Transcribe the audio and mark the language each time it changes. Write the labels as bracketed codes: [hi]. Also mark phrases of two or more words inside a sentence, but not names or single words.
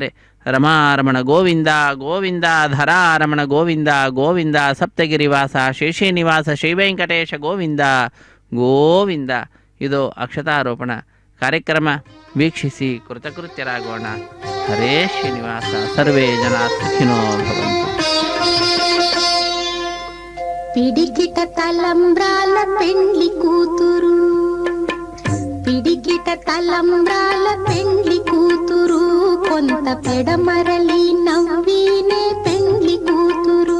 [sa] ರಮಾರಮಣ ಗೋವಿಂದ ಗೋವಿಂದ, ಧರಾರಮಣ ಗೋವಿಂದ ಗೋವಿಂದ, ಸಪ್ತಗಿರಿವಾಸ ಶೇಷೇ ನಿವಾಸ ಶ್ರೀವೆಂಕಟೇಶ ಗೋವಿಂದ ಗೋವಿಂದ. [kn] ಇದು ಅಕ್ಷತಾರೋಪಣ ಕಾರ್ಯಕ್ರಮ. ವೀಕ್ಷಿಸಿ ಕೃತಕೃತ್ಯರಾಗೋಣ. [sa] ಹರೇ ಶ್ರೀನಿವಾಸ. ಸರ್ವೇ ಜನ ಸುಖಿನೋ ಭವಂತು. [te] పిడికిట తలంబ్రాల పెండ్లి కూతురు, పిడికిట తలంబ్రాల పెండ్లి కూతురు, కొంత పెడమరలి నవ్వినే పెండ్లి కూతురు.